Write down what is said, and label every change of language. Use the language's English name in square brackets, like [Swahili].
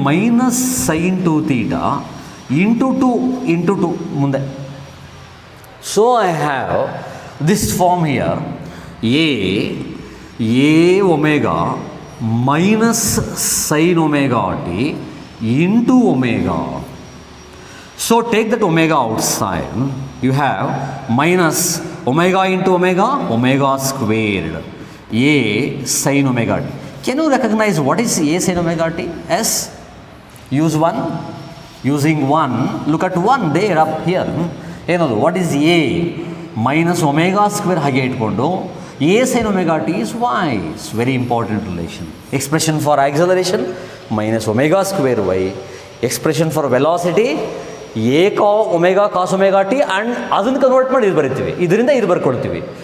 [English] minus sine 2 theta into 2 [Kannada] ಮುಂದೆ. [English] So I have this form here, a omega minus sine omega t into omega. So take that omega outside, you have minus omega into omega, omega squared, a sin omega t. Can you recognize what is a sin omega t? S. Use 1. Using 1, look at 1 there up here. ಏನದು what is a minus omega square [Kannada] ಹಾಗೆ ಇಟ್ಕೊಂಡು [English] A sine omega t is y. It's very important relation. Expression for acceleration minus omega square y. Expression for velocity a omega cos omega t [Kannada] and ಅದನ್ನು convert ಮಾಡಿ ಇದು ಬರಿತೀವಿ, ಇದರಿಂದ ಇದು ಬರ್ಕೊಡ್ತೀವಿ.